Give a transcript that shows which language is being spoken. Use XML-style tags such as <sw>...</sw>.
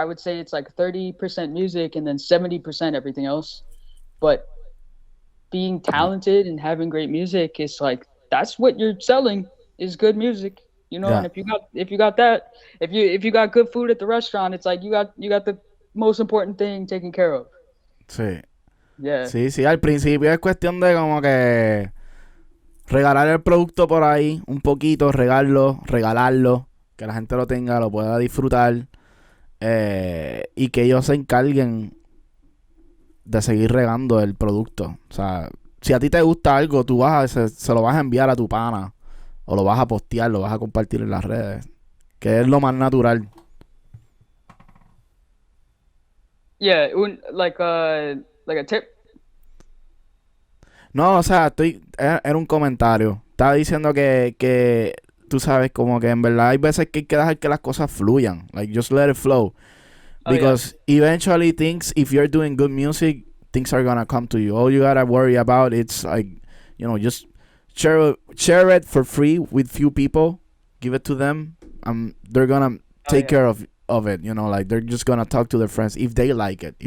<en>I would say it's like 30% music and then 70% everything else. But being talented and having great music is like, that's what you're selling, is good music. You know, Yeah. and if you got that, if you got good food at the restaurant, it's like you got the most important thing taken care of.</en> <es>Sí.</es> <en>Yeah.</en> <es>Sí, sí, al principio es cuestión de como que regalar el producto por ahí un poquito, regalarlo, que la gente lo tenga, lo pueda disfrutar, y que ellos se encarguen de seguir regando el producto. O sea, si a ti te gusta algo, tú se lo vas a enviar a tu pana, o lo vas a postear, lo vas a compartir en las redes, que es lo más natural.</es> <en>Yeah, like a tip.</en> <es>No, o sea, era un comentario. Estaba diciendo que tú sabes, como que en verdad hay veces que hay que dejar que las cosas fluyan.</es> <en>Like, just let it flow. Because eventually if you're doing good music, things are gonna come to you. All you gotta worry about, it's like, you know, just share it for free with few people. Give it to them. They're gonna take care of it. You know, like, they're just gonna talk to their friends if they like it.</en>